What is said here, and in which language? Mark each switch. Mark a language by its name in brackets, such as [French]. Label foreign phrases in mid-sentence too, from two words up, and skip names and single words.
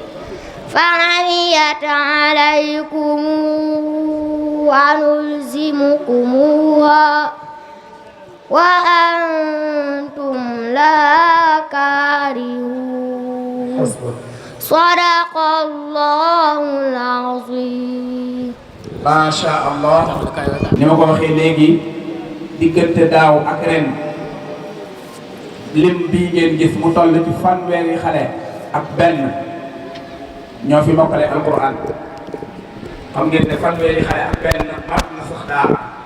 [Arabic] فعميت عليكم وألزمكموها وأنتم لا كارهون صدق الله العظيم ما شاء الله [Wolof] ni ma ko waxee léegi diggante daaw ak ren lim bii ngeen gis mu toll ci fanweeri xale ak benn ñoo fi mokkale alquran xam ngeen ne fanweeri xale ak benn mat na sax daara